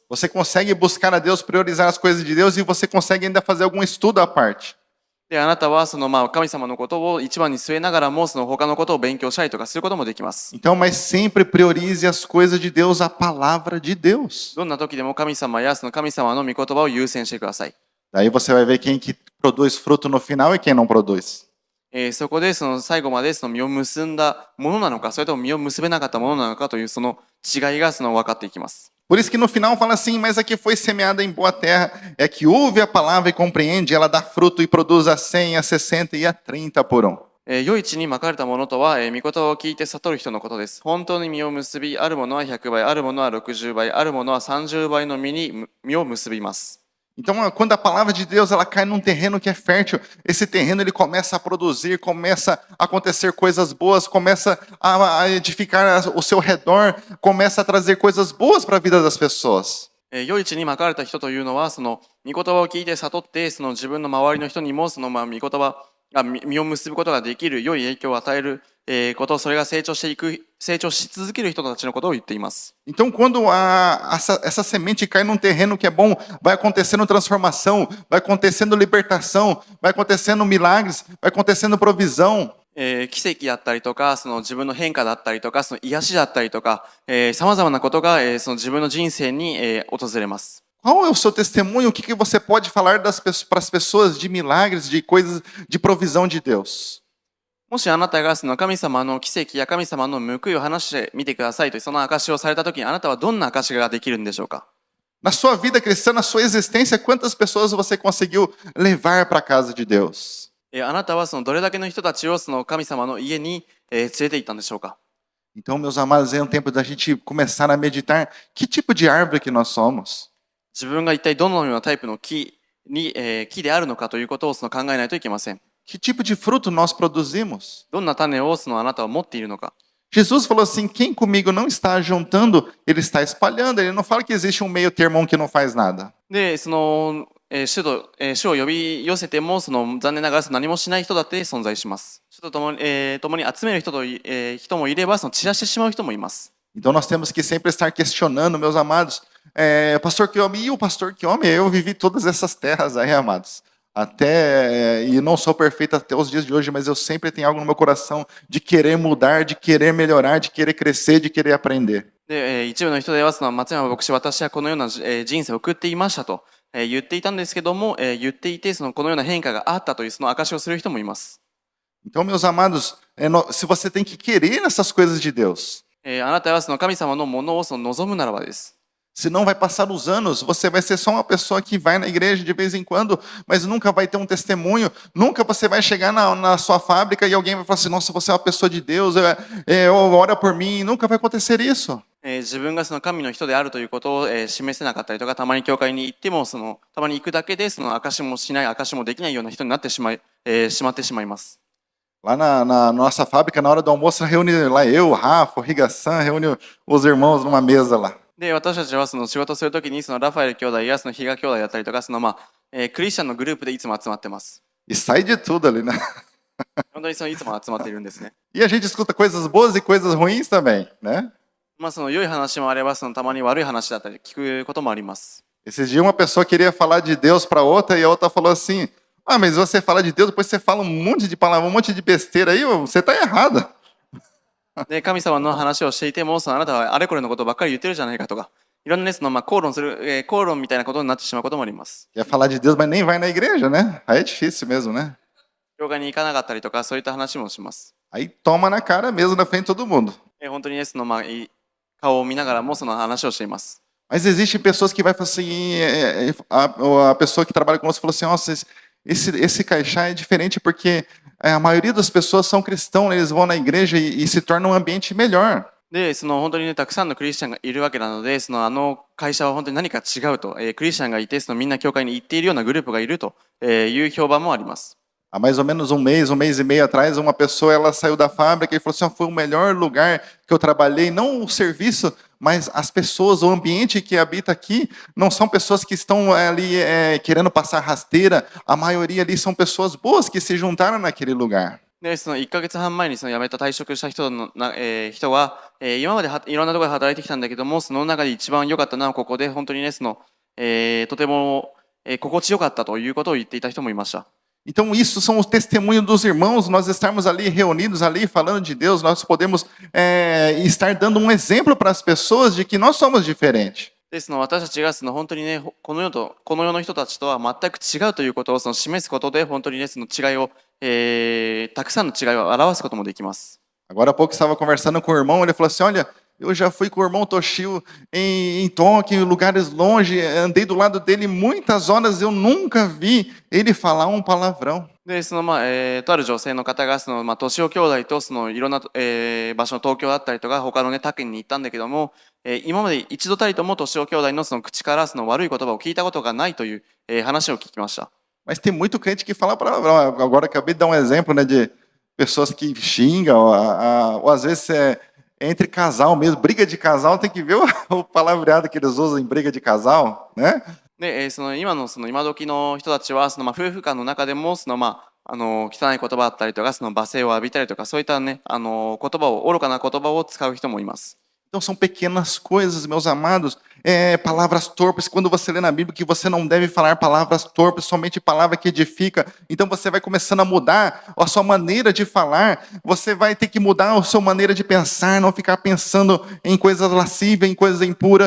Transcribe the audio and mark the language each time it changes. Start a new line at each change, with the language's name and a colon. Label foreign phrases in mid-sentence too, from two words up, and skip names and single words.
Portuguese: Você consegue buscar a Deus, priorizar as coisas de Deus e você consegue ainda fazer algum estudo à parte.
Japanese: であなたは神様のことを一番に据えながらも他のことを勉強したりとかすることもできます。
Portuguese: Então, mas sempre priorize as coisas de Deus, a palavra de Deus.
Japanese: どんな時でも神様や神様の御言葉を優先してください。
Portuguese: Daí você vai ver quem que produz fruto no final e quem não produz.
Japanese: そこで最後まで実を結んだものなのかそれとも実を結べなかったものなのかというその違いが分かっていきます。
Portuguese: Por isso que no final fala assim, mas a que foi semeada em boa terra é que ouve a palavra e compreende, ela dá fruto e produz a 100, a 60 e a 30 por um.
Japanese: 良い地にまかれたものとは、御言葉を聞いて悟る人のことです。本当に実を結び、あるものは100倍、あるものは60倍、あるものは30倍の実を結びます。
Portuguese: Então, quando a palavra de Deus ela cai num terreno que é fértil, esse terreno ele começa a produzir, começa a acontecer coisas boas, começa a edificar o seu redor, começa a trazer coisas boas para a vida das pessoas.
Japanese: 良い地にまかれた人というのは御言葉を聞いて悟って自分の周りの人にも御言葉実を結ぶことができる良い影響を与えること、それが成長し続ける人たちのことを言っています。
Portuguese: Então, quando essa semente cai num terreno que é bom, vai acontecendo transformação, vai acontecendo libertação, vai acontecendo milagres, vai acontecendo provisão.
Japanese: 奇跡だったりとか、その自分の変化だったりとか、その癒しだったりとか、様々なことが、その自分の人生に、訪れます。
Portuguese: Qual é o seu testemunho? O que você pode falar para as pessoas de milagres, de coisas, de provisão de Deus?
Japanese: もしあなたがその神様の奇跡や神様の報いを話してみてくださいと、その証しをされたときに、あなたはどんな証しができるんでしょうか？
Portuguese: Na sua vida cristã, na sua existência, quantas pessoas você conseguiu levar para a casa de Deus?
Japanese: あなたはそのどれだけの人たちをその神様の家に、連れて行ったんでしょうか？
Portuguese: Então, meus amados, é um tempo da gente começar a meditar que tipo de árvore que nós somos.
Japanese: 自分が一体どのようなタイプの木であるのかということをその考えないといけません。
Portuguese: Que tipo de fruto nós produzimos?
Japanese: どんな種をそのあなたは持っているのか。
Portuguese: Jesus falou assim: quem comigo não está juntando, ele está espalhando. Ele não fala que existe um meio termo, um que não faz nada.
Japanese: で、その、主を呼び寄せても、その残念ながらその何もしない人だって存在します。主と共に、共に集める人もいれば、その散らしてしまう人もいます。
Portuguese: Então nós temos que sempre estar questionando, meus amados. Pastor Kiomi, e o pastor Kiomi? Eu vivi todas essas terras aí, amados. E não sou perfeito até os dias de hoje, mas eu sempre tenho algo no meu coração de querer mudar, de querer melhorar, de querer crescer, de querer aprender.
Japanese: で、一部の人ではその松山牧師、私はこのような人生を送っていましたと言っていたんですけども、言っていてそのこのような変化があったというその証しをする人もいます。
Portuguese: Então, meus amados, se você tem que querer essas coisas de Deus,
Japanese: あなたはその神様のものをその望むならばです。
Portuguese: senão vai passar os anos, você vai ser só uma pessoa que vai na igreja de vez em quando, mas nunca vai ter um testemunho, nunca você vai chegar na sua fábrica e alguém vai falar assim: nossa, você é uma pessoa de Deus, ora por mim, nunca vai acontecer isso.
Japanese: 自分がその神の人であるということを、示せなかったりとか、たまに教会に行ってもたまに行くだけでその証しもしない、証しもできないような人になってしまってしまいます。
Portuguese: Lá na nossa fábrica, na hora do almoço, reúne lá eu, o Rafa, o Rigaçan, reúne os irmãos numa mesa lá.
Japanese: で、私たちはその仕事するときにそのラファエル兄弟やその比嘉兄弟だったりとか、そのクリスチャンのグループでいつも集まってます。
Portuguese: E sai de tudo ali, né?
Japanese: 本当にそのいつも集まっているんですね。
Portuguese: E a gente escuta coisas boas e coisas ruins também, né?
Japanese: その良い話もあれば、そのたまに悪い話だったり聞くこともあります。
Portuguese: Esses dias uma pessoa queria falar de Deus para outra e a outra falou assim: ah, mas você fala de Deus, depois você fala um monte de palavra, um monte de besteira aí, você está errada.
Japanese: で、神様の話をしていても、そのあなたはあれこれのことばっかり言ってるじゃないかとか、いろんなね、その口論みたいなことになってしまうこともあります。
Portuguese: Quer falar de Deus, mas nem vai na igreja, né? Aí é difícil mesmo, né?
Japanese: 教会に行かなかったりとか、そういった話もします。
Portuguese: Aí toma na cara mesmo, na frente de todo mundo.
Japanese: 本当にね、その顔を見ながらもその話をしています。
Portuguese: Mas existem pessoas que vai falar assim, a pessoa que trabalha conosco falou assim: nossa, esse caixá é diferente porque a maioria das pessoas são cristãos, eles vão na igreja e se torna um ambiente melhor.
Japanese: で、その本当にね、たくさんのクリスチャンがいるわけなので、その会社は本当に何か違うと、クリスチャンがいて、そのみんな教会に行っているようなグループがいるという評判もあります。
Portuguese: Há mais ou menos um mês e meio atrás, uma pessoa ela saiu da fábrica e falou assim: foi o melhor lugar que eu trabalhei, não o serviço, mas as pessoas, o ambiente que habita aqui, não são pessoas que estão ali querendo passar rasteira, a maioria ali são pessoas boas que se juntaram naquele lugar.
Japanese: で、その1ヶ月半前にその辞めた退職した人は、今までいろんなところで働いてきたんだけども、その中で一番良かったのはここで、本当にね、とても、心地よかったということを言っていた人もいました。
Portuguese: Então, isso são os testemunhos dos irmãos, nós estarmos ali reunidos ali falando de Deus, nós podemos estar dando um exemplo para as pessoas de que nós somos diferentes.
Japanese: で、その私たちがその本当にね、この世の人たちとは全く違うということをその示すことで、本当にね、その違いを、たくさんの違いを表すこともできます。
Portuguese: Agora há pouco estava conversando com o irmão, ele falou assim: olha, eu já fui com o irmão Toshio em Tóquio, em lugares longe, andei do lado dele muitas horas, eu nunca vi ele falar um palavrão.
Japanese: で、そのとある女性の方がその年男兄弟とそのいろんな、場所の東京だったりとか他のね他県に行ったんだけども、今まで一度たりとも年男兄弟のその口からその悪い言葉を聞いたことがないという、話を聞きました。
Portuguese: Mas tem muito crente que fala palavrão. Agora acabei de dar um exemplo, né, de pessoas que xingam, ou às vezes entre casal mesmo, briga de casal, tem que ver o palavreado que eles usam em briga de casal, né?
Japanese: で、その今時の人たちはその夫婦間の中でもその汚い言葉だったりとか、その罵声を浴びたりとか、そういったね、愚かな言葉を使う人もいます。
Portuguese: Então são pequenas coisas, meus amados, palavras torpes. Quando você lê na Bíblia que você não deve falar palavras torpes, somente palavra que edifica. Então você vai começando a mudar a sua maneira de falar. Você vai ter que mudar a sua maneira de pensar, não ficar pensando em coisas lascivas, em coisas impuras.